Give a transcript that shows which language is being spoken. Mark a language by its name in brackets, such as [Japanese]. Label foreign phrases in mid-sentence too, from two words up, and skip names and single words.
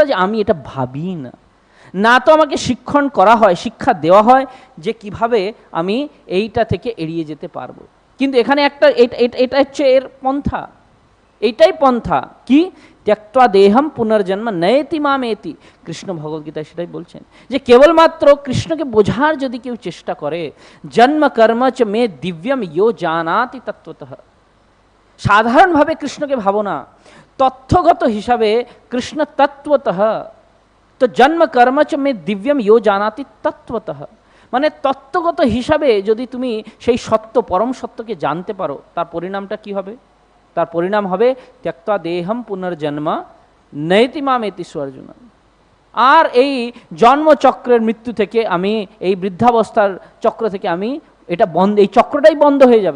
[Bangla] যে আমি এটা ভাবি না, না তো আমাকে শিক্ষণ করা হয়, শিক্ষা দেওয়া হয় যে কিভাবে আমি এইটা থেকে এড়িয়ে যেতে পারবো। কিন্তু এখানে একটা এটা হচ্ছে এর পন্থা, এইটাই পন্থা কি? [Sanskrit] ত্যক্ত্বা দেহম পুনর্জন্ম নয়তি মামেতি। [Bangla] কৃষ্ণ ভগবদ্গীতায় সেটাই বলছেন যে কেবলমাত্র কৃষ্ণকে বোঝার যদি কেউ চেষ্টা করে, [Sanskrit] জন্ম কর্ম চ মে দিব্যম ইয়ো জানাতি তত্ত্বতঃ, [Bangla] সাধারণভাবে কৃষ্ণকে ভাবো না, তথ্যগত হিসাবে কৃষ্ণ তত্ত্বতঃ, তো [Sanskrit] জন্ম কর্ম চ মে দিব্যম ইয়ো জানাতি তত্ত্বতঃ, [Bangla] মানে তত্ত্বগত হিসাবে যদি তুমি সেই সত্য পরম সত্যকে জানতে পারো, তার পরিণামটা কি হবে? তার পরিণাম হবে [Sanskrit] ত্যক্তা দেহম পুনর্জন্ম নৈতি মামেতি অর্জুন। [Bangla] আর এই জন্মচক্রের মৃত্যু থেকে আমি, এই বৃদ্ধাবস্থার চক্র থেকে আমি, এটা বন্ধ, এই চক্রটাই বন্ধ হয়ে যাবে।